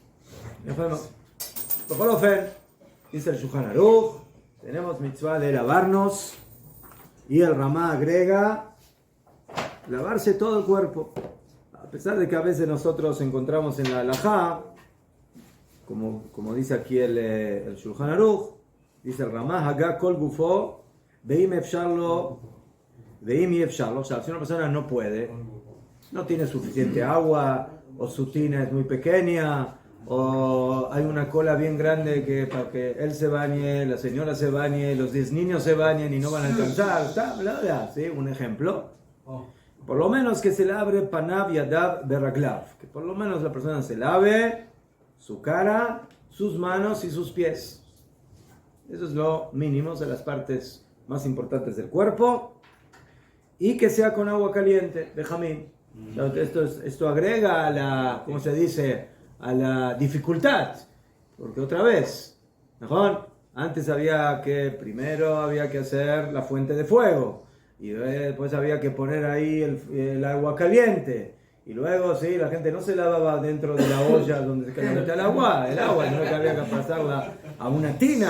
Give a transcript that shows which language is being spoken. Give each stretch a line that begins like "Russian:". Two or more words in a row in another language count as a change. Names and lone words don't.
Spanish: Por lo menos, dice el Shulchan Aruch, tenemos mitzvah de lavarnos, y el Ramá agrega lavarse todo el cuerpo. A pesar de que a veces nosotros encontramos en la halajá, como dice aquí el Shulchan Aruch, dice el Ramá,
Hebrew: הגה כל גופו, ואם אפשר לו,
Spanish: o sea, si una persona no puede, no tiene suficiente agua, o su tina es muy pequeña, o hay una cola bien grande que para que él se bañe, la señora se bañe, los 10 niños se bañen y no van a alcanzar, ¿sí? Un ejemplo. Por lo menos que se lave
Hebrew: פניו ידיו ברגליו,
Spanish: que por lo menos la persona se lave su cara, sus manos y sus pies. Eso es lo mínimo, de las partes más importantes del cuerpo, y que sea con agua caliente, Benjamín. Esto agrega a la, ¿cómo se dice?, a la dificultad, porque otra vez, mejor, antes primero había que hacer la fuente de fuego, y después había que poner ahí el agua caliente, y luego sí, la gente no se lavaba dentro de la olla donde se calentaba el agua, sino que había que pasarla a una tina.